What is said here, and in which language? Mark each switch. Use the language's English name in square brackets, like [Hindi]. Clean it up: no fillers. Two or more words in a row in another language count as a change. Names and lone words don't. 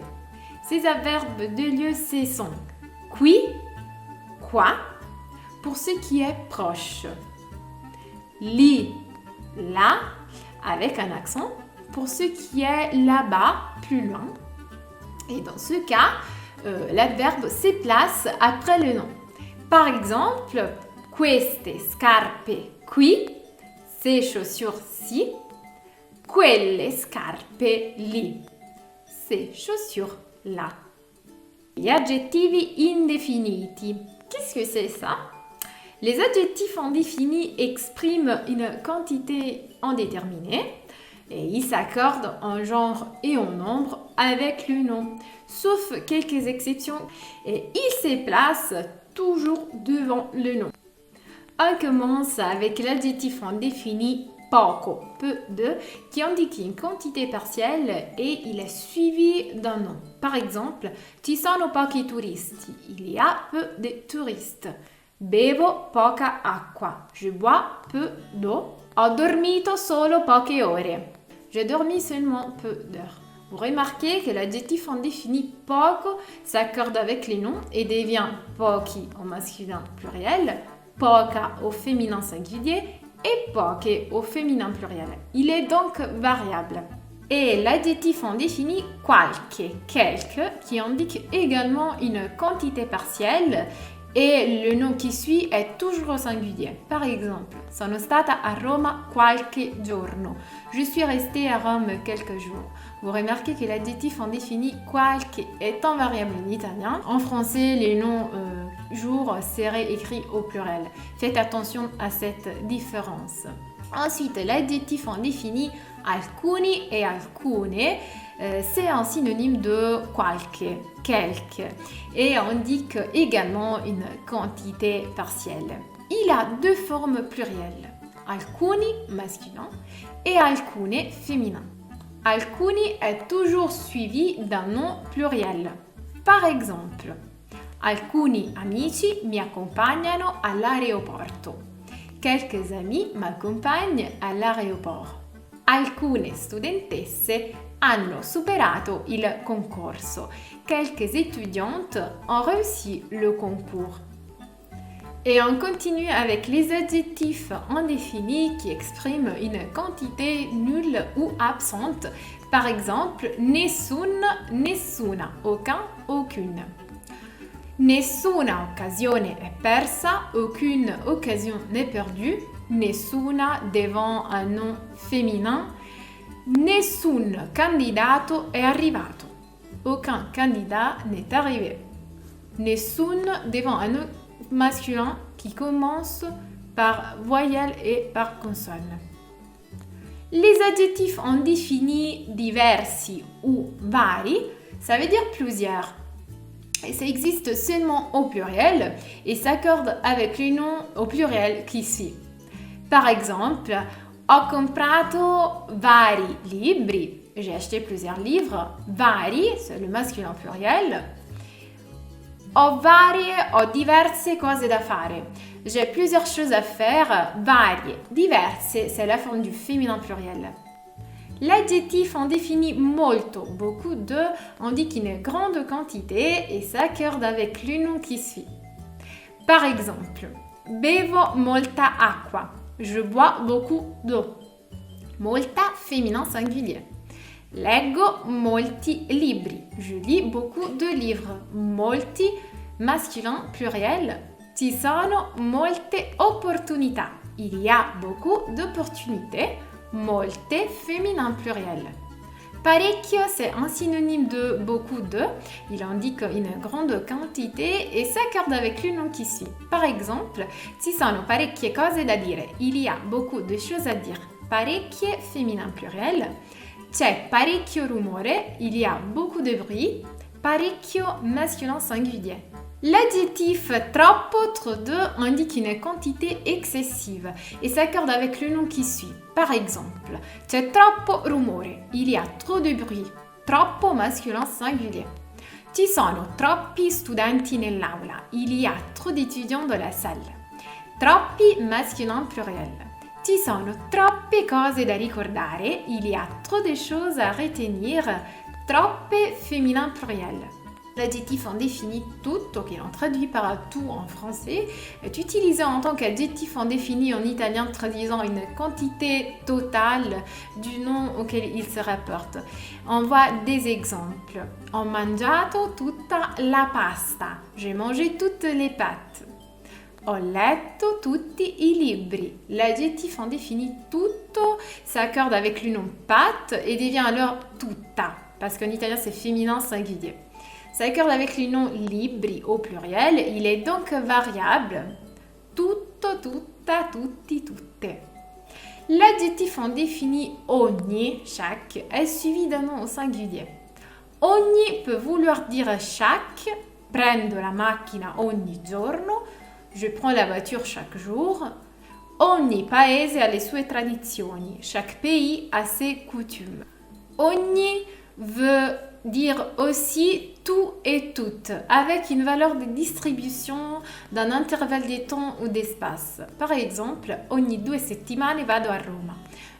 [French] Ces adverbes de lieu, ce sont qui, quoi, pour ce qui est proche, li, là, avec un accent, pour ce qui est là-bas, plus loin. Et dans ce cas, l'adverbe se place après le nom. Par exemple, [Italian] queste scarpe qui, [French] ces chaussures-ci, [Italian] quelle scarpe lì, [French] ces chaussures-là. [Italian] Gli aggettivi indefiniti. [French] Qu'est-ce que c'est ça? Les adjectifs indéfinis expriment une quantité indéterminée et ils s'accordent en genre et en nombre avec le nom, sauf quelques exceptions, et ils se placent toujours devant le nom. On commence avec l'adjectif indéfini poco, peu de, qui indique une quantité partielle et il est suivi d'un nom. Par exemple, [Italian] ci sono pochi turisti, [French] il y a peu de touristes. [Italian] Bevo poca acqua, [French] je bois peu d'eau. [Italian] Ho dormito solo poche ore, [French] j'ai dormi seulement peu d'heures. Vous remarquez que l'adjectif indéfini poco s'accorde avec les noms et devient pochi au masculin pluriel, poca au féminin singulier et poche au féminin pluriel. Il est donc variable. Et l'adjectif indéfini qualche, quelque, qui indique également une quantité partielle et le nom qui suit est toujours au singulier. Par exemple, [Italian] sono stata a Roma qualche giorno. [French] Je suis restée à Rome quelques jours. Vous remarquez que l'adjectif indéfini qualche est un variable en italien. En français, les noms jours seraient écrits au pluriel. Faites attention à cette différence. Ensuite, l'adjectif indéfini alcuni et alcune, c'est un synonyme de qualche, quelque, et indique également une quantité partielle. Il a deux formes plurielles, alcuni masculin et alcune féminin. Alcuni est toujours suivi d'un nom pluriel. Par exemple, [Italian] alcuni amici mi accompagnano all'aeroporto. [French] Quelques amis m'accompagnent à l'aéroport. [Italian] Alcune studentesse hanno superato il concorso. [French] Quelques étudiantes ont réussi le concours. Et on continue avec les adjectifs indéfinis qui expriment une quantité nulle ou absente. Par exemple, [Italian] nessun, nessuna, [French] aucun, aucune. [Italian] Nessuna occasione è persa, [French] aucune occasion n'est perdue. Nessuna devant un nom féminin. [Italian] Nessun candidato è arrivato. [French] Aucun candidat n'est arrivé. Nessun devant un nom masculin qui commence par voyelle et par consonne. Les adjectifs indéfinis diversi ou vari, ça veut dire plusieurs. Et ça existe seulement au pluriel et s'accorde avec le nom au pluriel qui suit. Par exemple, [Italian] ho comprato vari libri. [French] J'ai acheté plusieurs livres. Vari, c'est le masculin pluriel. [Italian] Ho diverse cose da fare. [French] J'ai plusieurs choses à faire. [Italian] Varie, diverse, [French] c'est la forme du féminin pluriel. L'adjectif indéfini molto, beaucoup de, indique une grande quantité et s'accorde avec le nom qui suit. Par exemple, [Italian] bevo molta acqua. [French] Je bois beaucoup d'eau. Molta, féminin singulier. [Italian] Leggo molti libri. [French] Je lis beaucoup de livres. Molti, masculin pluriel. [Italian] Ci sono molte opportunità. [French] Il y a beaucoup d'opportunités. Molte, féminin pluriel. Parecchio, c'est un synonyme de beaucoup de. Il indique une grande quantité et s'accorde avec le nom qui suit. Par exemple, [Italian] ci sono parecchie cose da dire. [French] Il y a beaucoup de choses à dire. Parecchie, féminin pluriel. [Italian] C'è parecchio rumore. [French] Il y a beaucoup de bruit. Parecchio, masculin singulier. L'adjectif troppo, trop de, indique une quantité excessive et s'accorde avec le nom qui suit. Par exemple, [Italian] c'è troppo rumore, [French] il y a trop de bruit. Troppo, masculin singulier. [Italian] Ci sono troppi studenti nell'aula, [French] il y a trop d'étudiants dans la salle. Troppi, masculin pluriel. [Italian] Ci sono troppe cose da ricordare, [French] il y a trop de choses à retenir. Troppe, féminin pluriel. L'adjectif indéfini tutto, qui l'on traduit par tout en français, est utilisé en tant qu'adjectif indéfini en italien traduisant une quantité totale du nom auquel il se rapporte. On voit des exemples. [Italian] Ho mangiato tutta la pasta. [French] J'ai mangé toutes les pâtes. [Italian] Ho letto tutti i libri. [French] L'adjectif indéfini tutto s'accorde avec le nom pâte et devient alors tutta, parce qu'en italien c'est féminin singulier. S'accorde avec le nom libri au pluriel, il est donc variable. [Italian] Tutto, tutta, tutti, tutte. [French] L'adjectif indéfini ogni, chaque, est suivi d'un nom au singulier. Ogni peut vouloir dire chaque, [Italian] prendo la macchina ogni giorno, [French] je prends la voiture chaque jour. [Italian] Ogni paese ha le sue tradizioni, [French] chaque pays a ses coutumes. Ogni veut dire aussi tout et toutes, avec une valeur de distribution d'un intervalle de temps ou d'espace. Par exemple, [Italian] ogni 2 settimane vado a Roma.